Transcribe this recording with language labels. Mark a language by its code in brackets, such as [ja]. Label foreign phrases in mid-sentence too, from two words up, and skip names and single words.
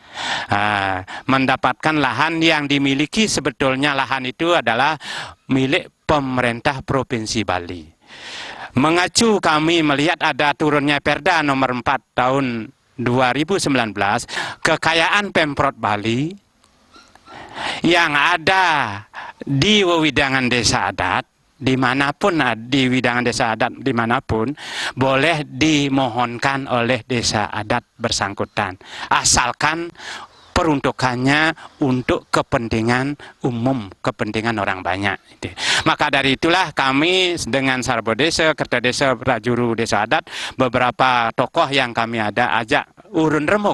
[id] Mendapatkan lahan yang dimiliki, sebetulnya lahan itu adalah milik pemerintah Provinsi Bali. Mengacu kami melihat ada turunnya Perda nomor 4 tahun 2019, kekayaan Pemprov Bali yang ada di wewidangan desa adat, dimanapun di widangan desa adat dimanapun, boleh dimohonkan oleh desa adat bersangkutan, asalkan peruntukannya untuk kepentingan umum, kepentingan orang banyak. Maka dari itulah kami dengan Sarbo Desa, Kerta Desa, Prajuru Desa Adat, beberapa tokoh yang kami ada ajak urun remuk.